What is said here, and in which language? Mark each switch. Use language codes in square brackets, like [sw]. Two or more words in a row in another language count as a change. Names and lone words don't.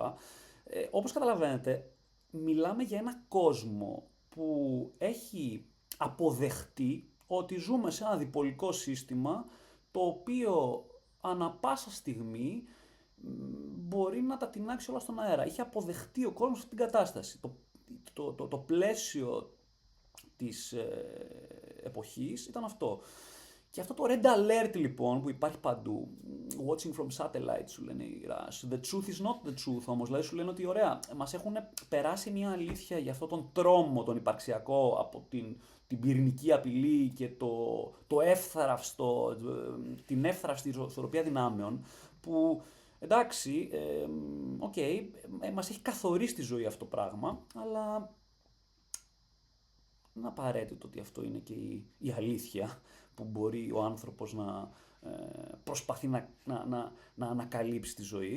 [el] Όπως καταλαβαίνετε, μιλάμε για ένα κόσμο που έχει αποδεχτεί ότι ζούμε σε ένα διπολικό σύστημα, το οποίο ανα πάσα στιγμή μπορεί να τα τεινάξει όλα στον αέρα. Είχε αποδεχτεί ο κόσμος αυτή την κατάσταση. Το πλαίσιο της εποχής ήταν αυτό. Και αυτό το [en] red alert [el] λοιπόν που υπάρχει παντού, [en] watching from satellite [el] σου λένε οι Rush, [en] the truth is not the truth [el] όμως, δηλαδή σου λένε ότι ωραία, μας έχουν περάσει μια αλήθεια για αυτόν τον τρόμο, τον υπαρξιακό, από την πυρηνική απειλή και την εύθραυστη ισορροπία δυνάμεων, που εντάξει, μας έχει καθορίσει τη ζωή αυτό το πράγμα, αλλά δεν είναι απαραίτητο ότι αυτό είναι και η αλήθεια που μπορεί ο άνθρωπος να προσπαθεί να ανακαλύψει τη ζωή.